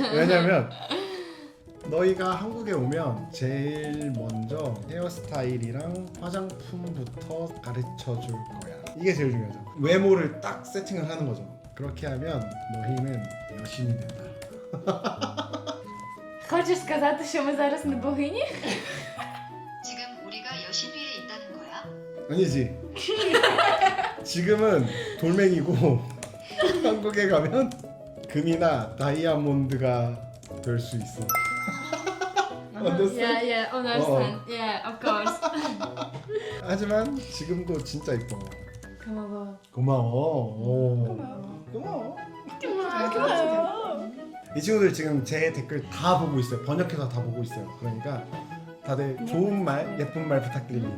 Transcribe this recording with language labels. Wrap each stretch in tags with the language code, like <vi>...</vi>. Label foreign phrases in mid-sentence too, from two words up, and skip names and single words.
<ko>왜냐면 너희가 한국에 오면 제일 먼저 헤어스타일이랑 화장품부터 가르쳐 줄 거야. 이게 제일 중요하죠. 외모를 딱 세팅을 하는 거죠. 그렇게 하면 너희는 여신이 된다.</ko> <uk>Хочеш сказати, що ми зараз не богині?</uk> <ko>지금 우리가 여신 위에 있다는 거야? 아니지. 지금은 돌멩이고 한국에 가면 금이나 다이아몬드가 될 수 있어.</ko> <en>Yeah, yeah, understand. Yeah, of course.</en> <ko>하지만 지금도 진짜 이뻐. 고마워. 고마워. 고마워. 이 친구들 지금 제 댓글 다 보고 있어요. 번역해서 다 보고 있어요. 그러니까 다들 좋은 말, 예쁜 말 부탁드립니다.</ko>